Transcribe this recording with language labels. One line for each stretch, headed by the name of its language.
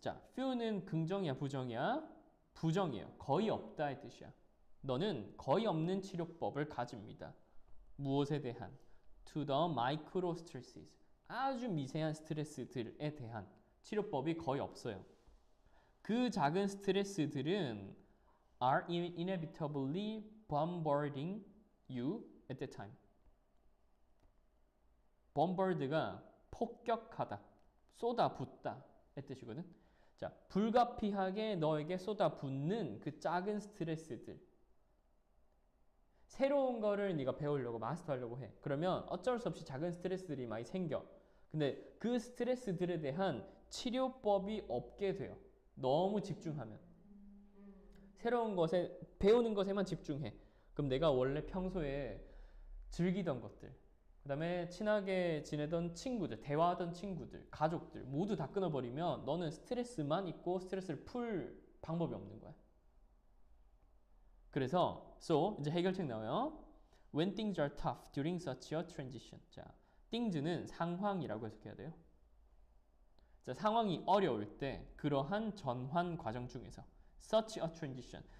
Korean: 자, few는 긍정이야, 부정이야? 부정이에요. 거의 없다의 뜻이야. 너는 거의 없는 치료법을 가집니다. 무엇에 대한?
English: To the micro stresses.
Korean: 아주 미세한 스트레스들에 대한 치료법이 거의 없어요. 그 작은 스트레스들은
English: are inevitably bombarding you at that time.
Korean: bombard가 폭격하다, 쏟아붓다 의 뜻이거든. 자, 불가피하게 너에게 쏟아붓는 그 작은 스트레스들. 새로운 거를 네가 배우려고 마스터하려고 해. 그러면 어쩔 수 없이 작은 스트레스들이 많이 생겨. 근데 그 스트레스들에 대한 치료법이 없게 돼요. 너무 집중하면. 새로운 것에, 배우는 것에만 집중해. 그럼 내가 원래 평소에 즐기던 것들, 그 다음에 친하게 지내던 친구들, 대화하던 친구들, 가족들 모두 다 끊어버리면 너는 스트레스만 있고 스트레스를 풀 방법이 없는 거야. 그래서 so 이제 해결책 나와요.
English: When things are tough during such a transition.
Korean: 자, things는 상황이라고 해석해야 돼요. 자, 상황이 어려울 때 그러한 전환 과정 중에서
English: such a transition.